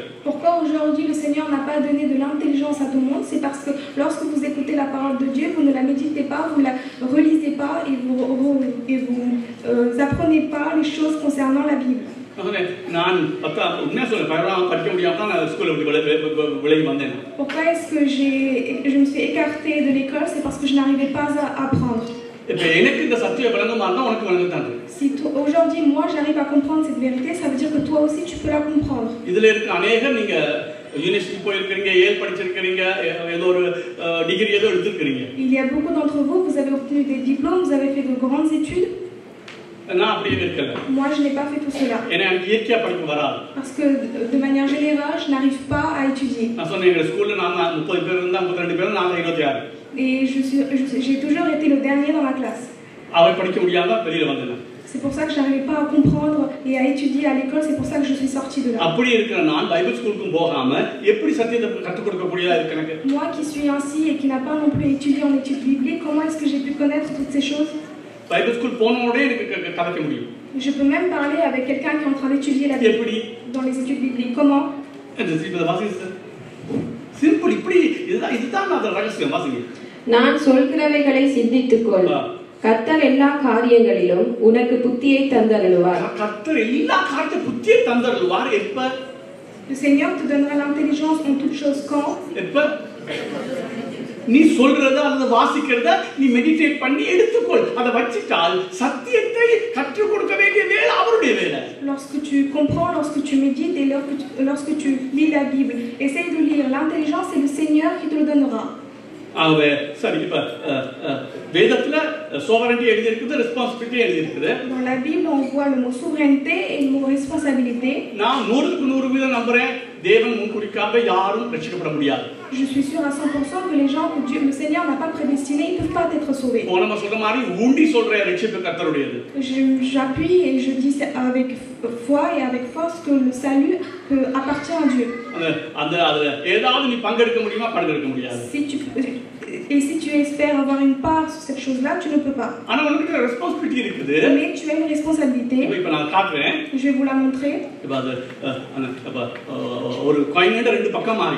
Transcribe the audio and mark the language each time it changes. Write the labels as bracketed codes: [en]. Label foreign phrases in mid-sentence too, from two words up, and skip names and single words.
[fr] Pourquoi aujourd'hui le Seigneur n'a pas donné de l'intelligence à tout le monde? C'est parce que lorsque vous écoutez la parole de Dieu, vous ne la méditez pas, vous la relisez pas et vous apprenez pas les choses concernant la Bible. [ta] நான் உண்மையா சொல்ல படிக்க முடியாம நான் ஸ்கூல்ல விலகி வந்தேன். [fr] Pourquoi est-ce que je me suis écartée de l'école? C'est parce que je n'arrivais pas à apprendre. [ta] எனக்கு இந்த சத்தியம் விளங்குமானா உனக்கு விளங்குதாங்க. [fr] Si aujourd'hui moi j'arrive à comprendre cette vérité, ça veut dire que toi aussi tu peux la comprendre. [ta] இதுல இருக்க அநேகர் நீங்க யூனிவர்சிட்டி போயிருக்கீங்க, ஏல் படிச்சிருக்கீங்க, ஏதோ ஒரு டிகிரி ஏதோ எடுத்துக்கிறீங்க. [fr] Il y a beaucoup d'entre vous, vous avez obtenu des diplômes, vous avez fait de grandes études. [ta] நான் அப்படியே இருக்கல. [fr] Moi je n'ai pas fait tout cela. [ta] எனக்கு இயற்கையா படிக்க வராது. [fr] Parce que de manière générale, je n'arrive pas à étudier. [ta] நான் சொன்னேன் எங்க ஸ்கூல்ல நான் 30 பேர் இருந்தா 32 பேர் நான் 26. [fr] Et j'ai toujours été le dernier dans ma classe. [ta] அவ படிக்க முடியாம வெளியில வந்தேன். [fr] C'est pour ça que je n'arrivais pas à comprendre et à étudier à l'école, c'est pour ça que je suis sortie de là. [ta] அப்படி இருக்கிற நான் பைபிள் ஸ்கூலுக்கு போகாம எப்படி சத்தியத்தை கற்றுக் கொடுக்க முடியல இருக்கு எனக்கு? [fr] Moi qui suis ainsi et qui n'a pas non plus étudié en études bibliques, comment est-ce que j'ai pu connaître toutes ces choses? [ta] பைபிள் ஸ்கூல் போனோடே எனக்கு கதைக்க முடியும். [fr] Je peux même parler avec quelqu'un qui est en train d'étudier la Bible dans les études bibliques. Comment? [ta] சிம்பிள் இப்படி இதுதான் அந்த ரகசியம் வாசிங்க. நான் சொல்கிறவைகளை சிந்தித்துக்கொள். கர்த்தர் எல்லா காரியங்களிலும் உனக்கு புத்தியை தந்தருளுவார். கர்த்தர் எல்லா காரியத்தையும் புத்தியை தந்தருளுவார். எப்ப? [fr] Le Seigneur te donnera l'intelligence en toutes choses quand? [ta] எப்ப? நீ சொல்றத அல்லது வாசிக்கிறத நீ மெடிடேட் பண்ணி எடுத்துக்கொள். அதை வச்சிட்டால் சத்தியத்தை கற்றுக் கொடுக்க வேண்டிய வேலை அவருடைய வேலை. [fr] Lorsque tu comprends, lorsque tu médites et lorsque tu lis la Bible, essaye de lire. L'intelligence, c'est le Seigneur qui te le donnera. [ta] சரி, இப்ப வேதத்துல sovereignty எழுதி இருக்குது, responsibility எழுதி இருக்குது. [fr] Dans la Bible, on voit le mot souveraineté et le mot responsabilité. [ta] நான் 100% நம்புறேன் தேவன் முன்குறிக்காக யாரும் ரட்சிக்கப்பட முடியாது. [fr] Je suis sûr à 100% que les gens que Dieu, le Seigneur n'a pas prédestinés, ils ne peuvent pas être sauvés. [ta] நம்ம சொல்ற மாதிரி ஊண்டி சொல்ற ரட்சிப்பு கர்த்தருடையது. [fr] J'appuie et je dis avec foi et avec force que le salut appartient à Dieu. [ta] அதுல ஏதாவது நீ பங்கெடுக்க முடியுமா? பங்கெடுக்க முடியாது. [fr] Et si tu espères avoir une part sur cette chose-là, tu ne peux pas. [ta] ஆனா உனக்கு ரெஸ்பான்சிபிலிட்டி இருக்குது. [fr] Mais tu as une responsabilité. [ta] இப்போ நான் காட்டுறேன். [fr] Je vais vous la montrer. [ta] ஒரு காயினோட ரெண்டு பக்கம் மாறி.